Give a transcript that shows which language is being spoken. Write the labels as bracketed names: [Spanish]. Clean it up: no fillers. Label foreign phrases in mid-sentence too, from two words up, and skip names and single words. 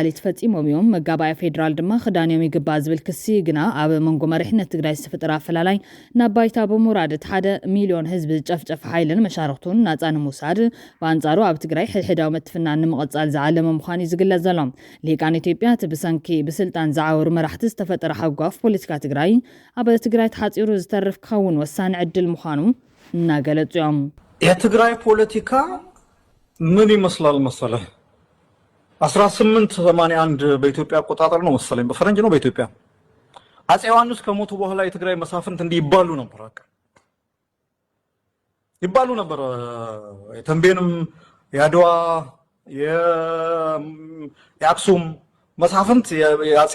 [Tigrinya] ተፈጺሞም እዮም መጋባይ ፌደራል ድማ ክዳንዮም ይግባእ ዝብል ክሲ ግና ኣብ መንጎ መሪሕነት ትግራይ ዝተፈጠረ ኣፈላላይ ናብ ባይታ ብምውራድ እቲ 1 ሚልዮን ህዝቢ ዝጨፍጨፍ ሓይልን መሻርክቱን ናጻ ንምውሳድ በኣንጻሩ ኣብ ትግራይ ሕድሕዳዊ ምትፍናን ንምቕጻል ዝዓለመ ምዃኑ ዝግለጽ ዘሎ ሊቃን ኢትዮጵያ እቲ ብሰንኪ ብስልጣን ዝዓወሩ መራሕቲ ዝተፈጠረ ሓጓፍ ፖለቲካ ትግራይ ኣብ ትግራይ ተሓጺሩ ዝተርፍ ክኸውን ወሳኒ ዕድል ምዃኑ እናገለጹ እዮም [Amharic] የትግራይ ፖለቲካ ምን ይመስላል መሰለህ 1881 በኢትዮጵያ አቆጣጠር ነው መሰለኝ በፈረንጅ ነው በኢትዮጵያ አፄ ዮሐንስ ከሞቱ በኋላ የትግራይ መሳፍንት እንዲህ ይባሉ ነበር የተንቤንም ያድዋ የአክሱም መሳፍንት የአፄ